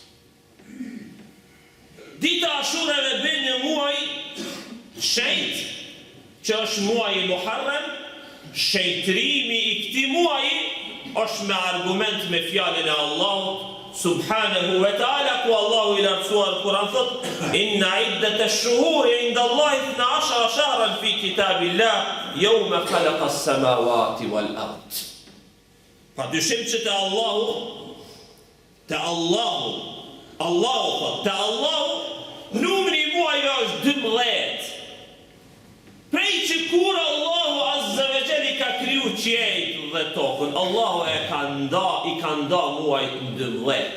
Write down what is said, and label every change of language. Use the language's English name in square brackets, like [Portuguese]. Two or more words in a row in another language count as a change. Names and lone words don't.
[Albanian] Dita Ashureve bën një muaj shenjt, që është muaji Muharram. Shejtrimi i këtij muaji është me argument me fjalën e Allahut [Arabic] سبحانه وتعالى, [Albanian] ku Allahu i lartësuar Kur'an thot: [Arabic] "إن عدة الشهور عند الله 12 شهرا في كتاب الله يوم خلق السماوات والأرض." [Albanian] Pa dyshim që te Allahu numri i muajve është 12. Prej që kur Allahu [Arabic] عز وجل [Albanian] i ka kriju qiejt dhe tokën, Allahu i ka nda muajt në 12.